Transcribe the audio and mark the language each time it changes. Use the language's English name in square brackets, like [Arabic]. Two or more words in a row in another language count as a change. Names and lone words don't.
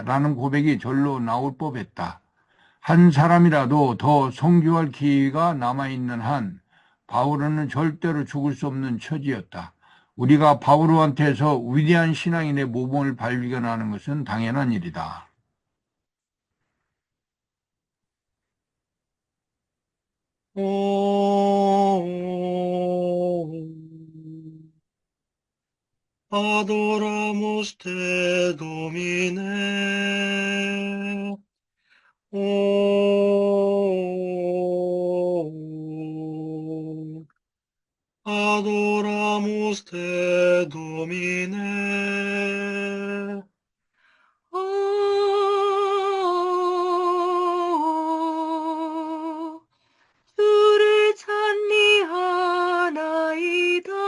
[Korean] 라는 고백이 절로 나올 법했다. 한 사람이라도 더 선교할 기회가 남아있는 한 바오로는 절대로 죽을 수 없는 처지였다. 우리가 바오로한테서 위대한 신앙인의 모범을 발견하는 것은 당연한 일이다. [Latin] Adoramus te, Domine. Adoramus te, Domine. [Korean] 주를 찬미하나이다.